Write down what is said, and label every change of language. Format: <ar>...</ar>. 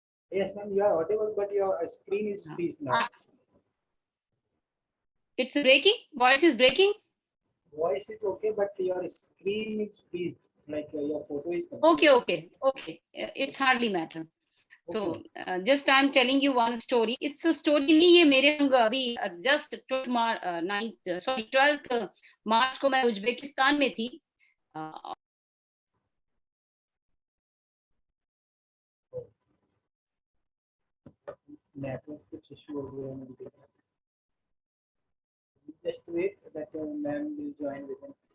<en>Yes, ma'am, you are audible, but your screen is freeze now. It's breaking. Voice is breaking. Voice is okay, but your screen is freeze. Like your photo is. Okay. It's hardly matter. So just I'm telling you one story. It's a story</en> <hi>नहीं ये मेरे संग अभी</hi> <en>just 12th</en> <hi>मार्च को मैं Uzbekistan में थी. Network कुछ issue हो गया है मुझे.</hi> <en>Just wait that ma'am will join with him.</en>